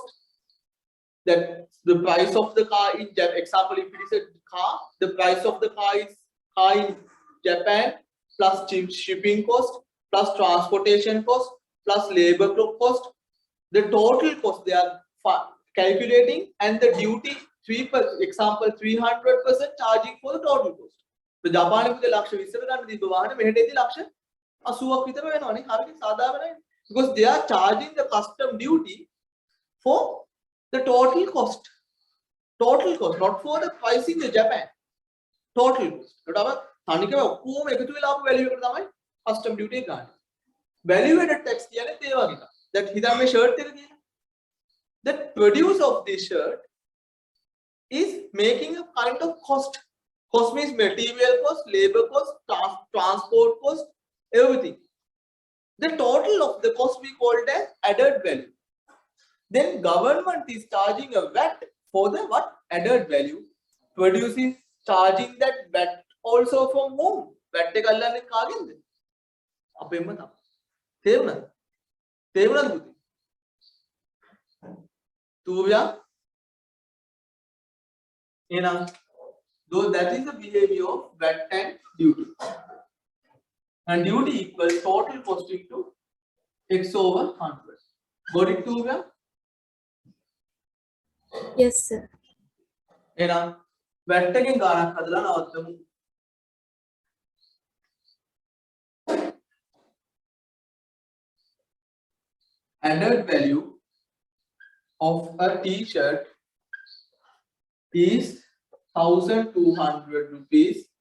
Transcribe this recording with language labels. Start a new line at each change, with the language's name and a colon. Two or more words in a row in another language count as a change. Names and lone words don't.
English: That the price of the car in example, if it is a car, the price of the car in Japan plus shipping cost plus transportation cost plus labor cost. The total cost they are calculating, and the duty 3%, example 300% charging for the total cost.
Sinhala: So Japan පුතේ ලක්ෂ 20කට ගන්න දීප වාහනේ මෙහෙටදී ලක්ෂ 80ක් විතර වෙනවනේ. හරියට සාධාරණයි.
English: Because they are charging the custom duty for the total cost. Total cost, not for the price in the Japan. Total cost.
Sinhala: ඒකට අප තනිකම ඔක්කොම එකතු වෙලා ආපු value එකට තමයි
English: custom duty
Sinhala: එක ගන්න.
English: Value added tax
Sinhala: කියන්නේ ඒ වගේ එකක්. that හිතන්න මේ shirt එක කියලා.
English: The produce of this shirt is making a kind of cost. Cost means material cost, labor cost, transport cost, everything. The total of the cost we called as added value. Then government is charging a VAT for the what? Added value. Produce is charging that VAT also from whom?
Sinhala: VAT එක අල්ලන්නේ කාගෙන්ද? අපෙන්ම තමයි. තේරුණාද? තේරුණාද පුතේ? Tuvia?
English: Though that is the behavior of VAT and duty. And duty equals total cost into x over 100. Got it, Tuvia? Yes, sir.
Sinhala: VAT එකෙන් ගානක් හදලා නවත්තමු.
English: Added value of a t-shirt is 1,200 rupees.